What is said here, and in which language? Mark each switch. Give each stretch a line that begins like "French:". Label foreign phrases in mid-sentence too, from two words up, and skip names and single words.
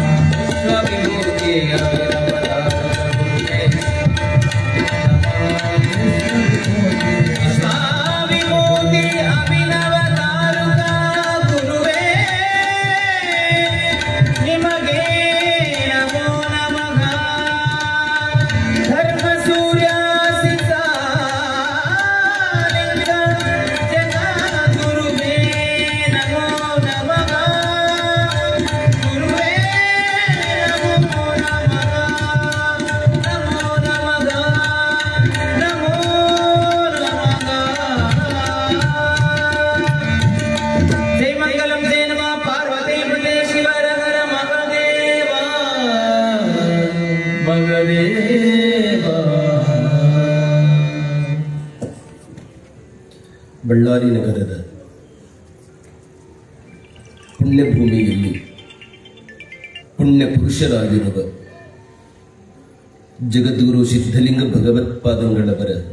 Kannada: ವಿಶ್ವ ವಿಭೂತಿ ಅಭಿನವತಾರ ಪ್ರಭುವೇ ವಿಶ್ವ ವಿಭೂತಿ ಅಭಿನವತಾರುಕ ಗುರುವೇ ನಿಮಗೆ
Sanskrit: ನಮೋ ನಮಃ
Kannada: ಧರ್ಮ ಸೂರ್ಯ
Sanskrit: ಸಿದ್ಧಲಿಂಗ ಜಗದ್ಗುರುವೇ ನಮೋ ನಮಃ ಗುರುವೇ ನಮೋ ನಮಃ ನಮೋ ನಮಃ ನಮೋ ನಮಃ ಜೈ ಮಂಗಲಂ ಜೈ ನಮಃ ಪಾರ್ವತಿ ಪತೆ ಶಿವರ ಹರ ಮಹದೇವ ಮಗದೇವ
Kannada: ಬಳ್ಳಾರಿ ನಗರದ ಪುಣ್ಯಭೂಮಿಯಲ್ಲಿ ಪುಣ್ಯ ಪುರುಷರಾಗಿರುವ ಜಗದ್ಗುರು ಸಿದ್ಧಲಿಂಗ ಭಗವತ್ಪಾದಂಗಳವರ